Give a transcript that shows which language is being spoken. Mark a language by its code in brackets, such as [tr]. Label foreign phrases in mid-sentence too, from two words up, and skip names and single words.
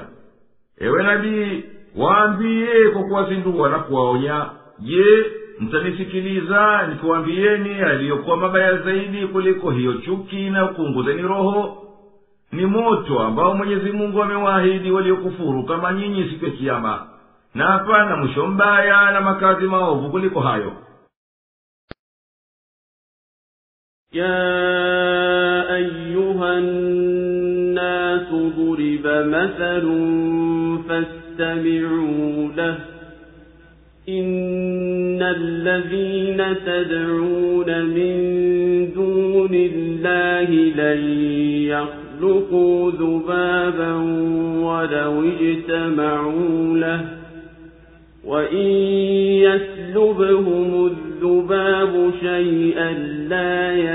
[sw] Ewe nabii, waambie kwa kuwazindua na kuwaonya, je, mtanisikiliza nikiwaambieni yaliyokuwa mabaya zaidi kuliko hiyo chuki inayokunguzeni roho? Ni moto ambao Mwenyezi Mungu amewaahidi waliokufuru kama nyinyi siku ya kiyama, na hapana mwisho mbaya na makazi maovu kuliko hayo. [ar] يا أيها الناس ضرب مثل فاستمعوا له إن الذين تدعون من دون الله لن يخلقوا ذبابا ولو اجتمعوا له وإن يسلبهم الذباب شيئا لا